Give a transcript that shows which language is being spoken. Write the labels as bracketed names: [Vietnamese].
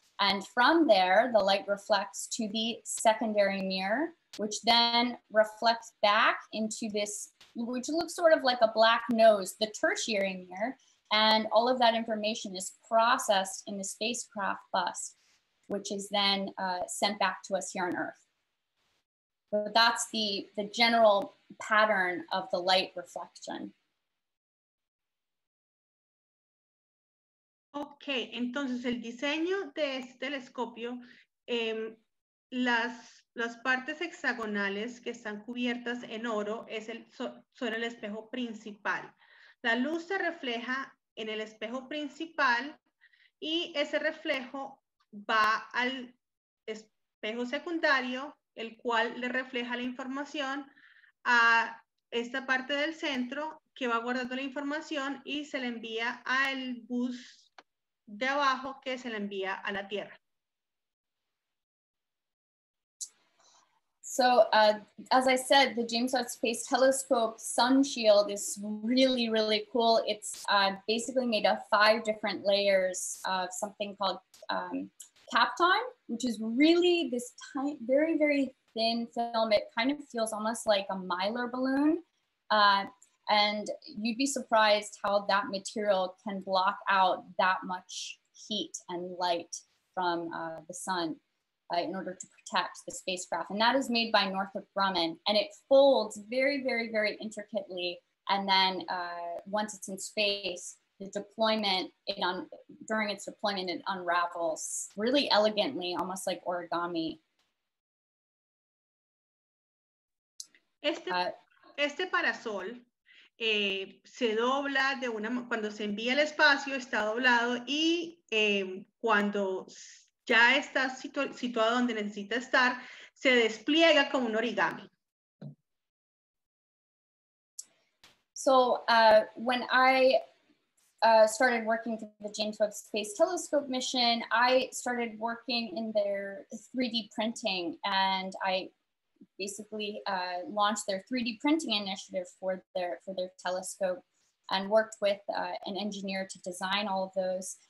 [English] And from there, the light reflects to the secondary mirror, which then reflects back into this, which looks sort of like a black nose, the tertiary mirror. And all of that information is processed in the spacecraft bus, which is then sent back to us here on Earth. So that's the general pattern of the light reflection. [Spanish] Ok, entonces el diseño de este telescopio, las partes hexagonales que están cubiertas en oro son el espejo principal. La luz se refleja en el espejo principal y ese reflejo va al espejo secundario, el cual le refleja la información a esta parte del centro que va guardando la información y se le envía al bus de abajo que se le envía a la Tierra. [English] So as I said, the James Webb Space Telescope sun shield is really, really cool. It's basically made of 5 different layers of something called kapton, which is really this tiny, very, very thin film. It kind of feels almost like a mylar balloon. And you'd be surprised how that material can block out that much heat and light from the sun in order to protect the spacecraft. And that is made by Northrop Grumman. And it folds very, very, very intricately. And then once it's in space, the deployment, during its deployment, it unravels really elegantly, almost like origami. [Spanish] Este parasol se dobla cuando se envía al espacio, está doblado y cuando ya está situado donde necesita estar, se despliega como un origami. [English] So when I started working for the James Webb Space Telescope mission, I started working in their 3D printing, and I basically launched their 3D printing initiative for their telescope and worked with an engineer to design all of those.